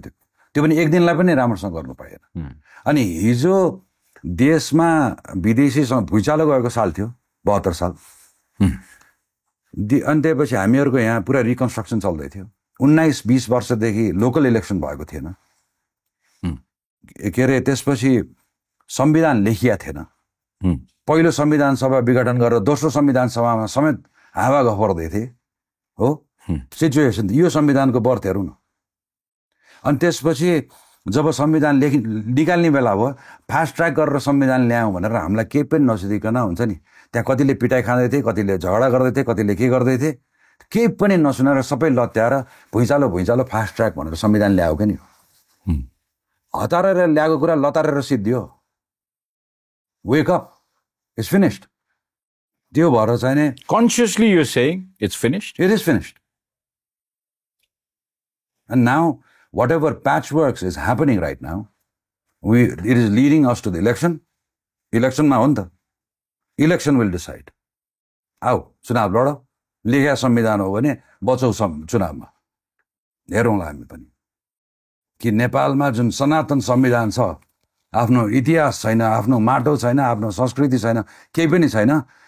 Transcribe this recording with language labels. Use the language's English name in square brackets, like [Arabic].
[Nepali] त्यो पनि 1 दिनलाई पनि राम्रोसँग गर्नु पाएन। अनि हिजो देशमा विदेशीसँग भुइँचालो गएको साल थियो 72 साल। अनि त्यसपछि हामीहरूको यहाँ पुरा रिकन्स्ट्रक्सन चल्दै थियो। 19-20 वर्षदेखि लोकल इलेक्सन भएको थिएन। के अरे त्यसपछि संविधान लेखिया थिएन। पहिलो संविधान सभा विघटन गरेर दोस्रो संविधान सभामा समेत हावा गफर्दै थिए हो सिचुएसन। यो संविधानको बर्थ हेरौँ न। अनि त्यसपछि जब संविधान निकाल्ने बेला भयो फास्ट ट्र्याक गरेर संविधान ल्यायौँ भनेर हामीलाई केही पनि नसुधिकन हुन्छ नि, त्यहाँ कतिले पिटाइ खाँदै थिए, कतिले झगडा गर्दै थिए, कतिले के गर्दै थिए, केही पनि नसुनेर सबै लत्याएर भुइँचालो फास्ट ट्र्याक भनेर संविधान ल्यायो क्या नि। हतारेर ल्याएको कुरा लतारेर सिद्धियो। [English] Wake up, it's finished. [Nepali] त्यो भएर चाहिँ नि [English] Consciously you saying it's finished, it is finished. And now whatever patchworks is happening right now, it is leading us to the election. Election [Nepali] मा हो नि त। [English] Election will decide. [Nepali] आऊ चुनाव लड, लेख्या संविधान हो भने बचौँ चुनावमा, हेरौँला हामी पनि कि नेपालमा जुन सनातन संविधान छ, आफ्नो इतिहास छैन, आफ्नो माटो छैन, आफ्नो संस्कृति छैन, केही पनि छैन।